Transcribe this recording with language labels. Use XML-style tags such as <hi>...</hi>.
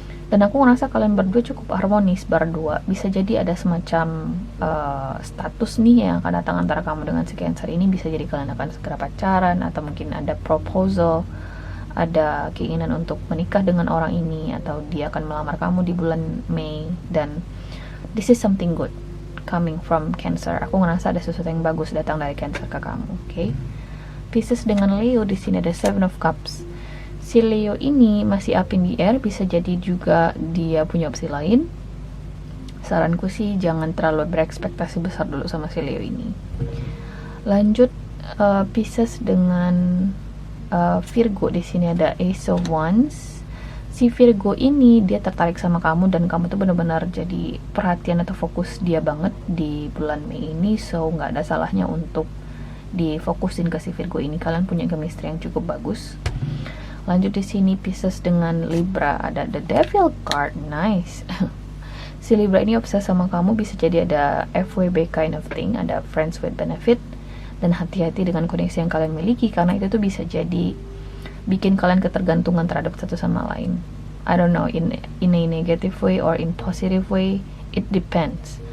<id>Dan aku ngerasa kalian berdua cukup harmonis berdua. Bisa jadi ada semacam status nih yang akan datang antara kamu dengan si Cancer ini. Bisa jadi kalian akan segera pacaran, atau mungkin ada proposal, ada keinginan untuk menikah dengan orang ini, atau dia akan melamar kamu di bulan Mei. Dan</id> <en>this is something good coming from Cancer.</en> <id>Aku ngerasa ada sesuatu yang bagus datang dari Cancer ke kamu, okay? Pisces dengan Leo, di sini ada Seven of Cups. Si Leo ini masih</id> <en>up in the air,</en> <id>bisa jadi juga dia punya opsi lain. Saranku sih jangan terlalu berekspektasi besar dulu sama si Leo ini. Lanjut Pisces dengan Virgo, di sini ada Ace of Wands. Si Virgo ini dia tertarik sama kamu, dan kamu tuh benar-benar jadi perhatian atau fokus dia banget di bulan Mei ini. So nggak ada salahnya untuk difokusin ke si Virgo ini. Kalian punya chemistry yang cukup bagus. Lanjut di sini Pisces dengan Libra, ada The Devil card, nice. Si Libra ini obses sama kamu, bisa jadi ada FWB</id> <en>kind of thing,</en> <id>ada</id> <en>friends with benefit.</en> <id>Dan hati-hati dengan koneksi yang kalian miliki, karena itu tuh bisa jadi bikin kalian ketergantungan terhadap satu sama lain.</id> <en>I don't know, in a negative way or in positive way, it depends.</en>